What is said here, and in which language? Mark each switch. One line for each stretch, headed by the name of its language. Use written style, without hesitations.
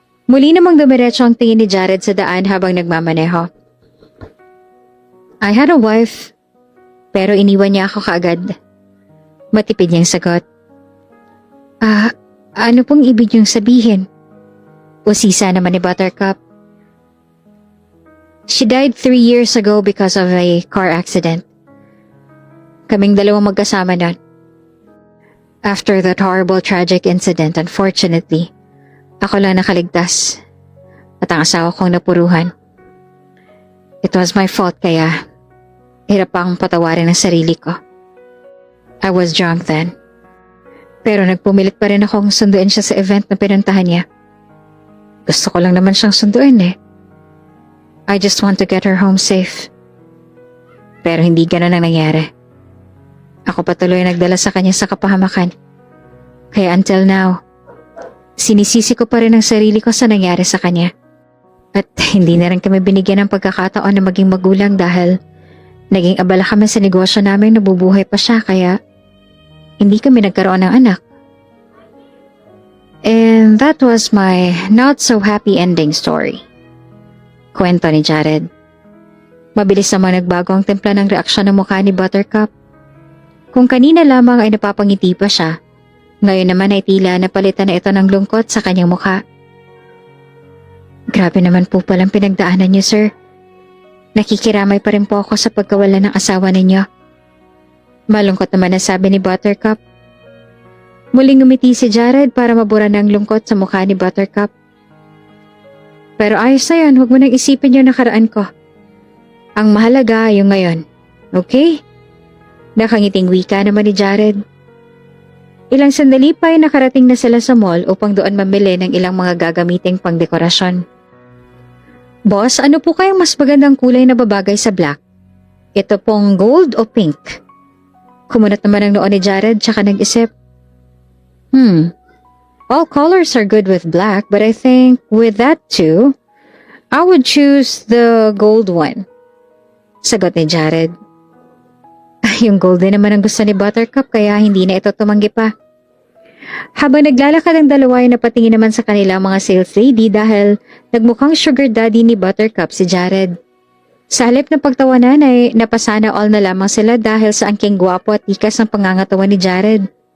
Filipino: Muli namang dumiretso ang tingin ni Jared sa daan habang nagmamaneho.
English: I had a wife,
Filipino: pero iniwan niya ako kaagad. Matipid niyang sagot. Ano pong ibig niyong sabihin? Usisa naman ni Buttercup.
English: She died 3 years ago because of a car accident.
Filipino: Kaming dalawang magkasama nun.
English: After that horrible tragic incident, unfortunately,
Filipino: ako lang nakaligtas at ang asawa kong napuruhan.
English: It was my fault
Filipino: kaya hirap akong patawarin ang sarili ko.
English: I was drunk then.
Filipino: Pero nagpumilit pa rin akong sunduin siya sa event na pinuntahan niya. Gusto ko lang naman siyang sunduin eh.
English: I just want to get her home safe.
Filipino: Pero hindi ganun ang nangyari. Ako patuloy nagdala sa kanya sa kapahamakan. Kaya
English: until now,
Filipino: sinisisi ko pa rin ang sarili ko sa nangyari sa kanya. At hindi na rin kami binigyan ng pagkakataon na maging magulang dahil naging abala kami sa negosyo namin, nabubuhay pa siya kaya hindi kami nagkaroon ng anak.
English: And that was my not so happy ending story.
Filipino: Kwento ni Jared. Mabilis naman nagbago ang timpla ng reaksyon ng mukha ni Buttercup. Kung kanina lamang ay napapangiti pa siya, ngayon naman ay tila napalitan na ito ng lungkot sa kanyang mukha. Grabe naman po palang pinagdaanan niyo, sir. Nakikiramay pa rin po ako sa pagkawala ng asawa ninyo. Malungkot naman na sabi ni Buttercup. Muling ngumiti si Jared para mabura ng lungkot sa mukha ni Buttercup. Pero ayos na yan, huwag mo nang isipin yung nakaraan ko. Ang mahalaga yung ngayon, okay? Nakangiting wika naman ni Jared. Ilang sandali pa ay nakarating na sila sa mall upang doon mamili ng ilang mga gagamiting pangdekorasyon. Boss, ano po kayang mas magandang kulay na babagay sa black? Ito pong gold o pink? Kumunat naman ang noon ni Jared tsaka nag-isip.
English: All colors are good with black, but I think with that too, I would choose the gold one.
Filipino: Sagot ni Jared. Yung gold din naman ang gusto ni Buttercup kaya hindi na ito tumanggi pa. Habang naglalakad ang dalawa ay napatingin naman sa kanila mga sales lady dahil nagmukhang sugar daddy ni Buttercup si Jared. Sa halip ng pagtawanan ay napasana all na lamang sila dahil sa angking gwapo at tikas ng pangangatawan ni Jared.